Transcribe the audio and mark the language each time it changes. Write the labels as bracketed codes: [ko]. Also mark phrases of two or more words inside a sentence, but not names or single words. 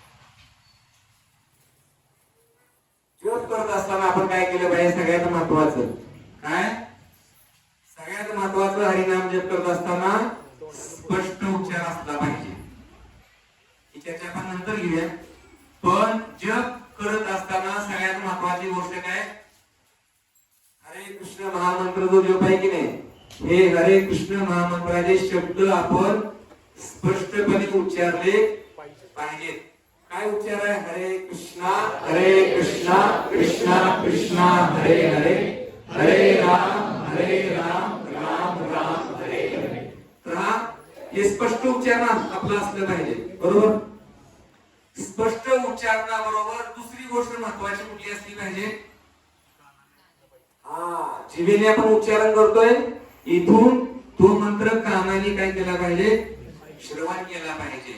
[mr] जप करत असताना आपण काय केलं पाहिजे, सगळ्यात महत्वाचं काय, सगळ्यात महत्वाचं हरिनाम जप करत असताना स्पष्ट उच्चार असला पाहिजे. ही चर्चा आपण नंतर घेऊया. पण जप करत असताना सगळ्यात महत्वाची गोष्ट काय, हरे कृष्ण महामंत्र जो जप आहे की नाही, हे हरे कृष्ण महामंत्राचे शब्द आपण स्पष्टपणे उच्चारले पाहिजेत. काय उच्चार आहे, [sa] हरे कृष्णा कृष्णा कृष्णा हरे हरे, हरे राम राम राम हरे हरे. [mr] तर हा हे स्पष्ट उच्चारण आपलं असलं पाहिजे, बरोबर. स्पष्ट उच्चारणाबरोबर दुसरी गोष्ट महत्वाची कुठली असली पाहिजे, जिभेने आपण उच्चारण करतोय, इथून तो मंत्र कानाने काय केला पाहिजे, श्रवण केला पाहिजे.